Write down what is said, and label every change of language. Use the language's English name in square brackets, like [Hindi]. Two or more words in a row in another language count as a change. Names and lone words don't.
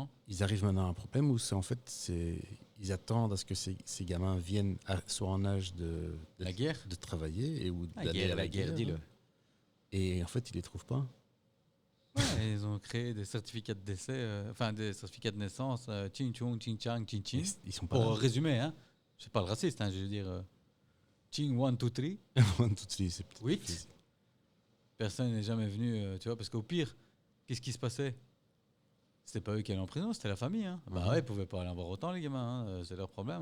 [French] ils arrivent maintenant à un problème où ils attendent à ce que ces gamins viennent soit en âge de La guerre. de travailler et ou La d'aller guerre, à la guerre, dis-le. Et en fait, ils les trouvent pas. Ouais, ils ont créé des certificats de décès, enfin des certificats de naissance, ching chong, ching chang, ching ching. Ils sont pas Pour là. résumer, hein, je suis pas le raciste, hein, je veux dire ching 1, 2, 3. Tout de suite, c'est peut-être 8. plus- Personne n'est jamais venu, tu vois, parce qu'au pire, qu'est-ce qui se passait? C'était pas eux qui allaient en prison, c'était la famille. Hein. Bah Mhm. ouais, ils pouvaient pas aller en voir autant, les gamins, hein, c'est leur problème.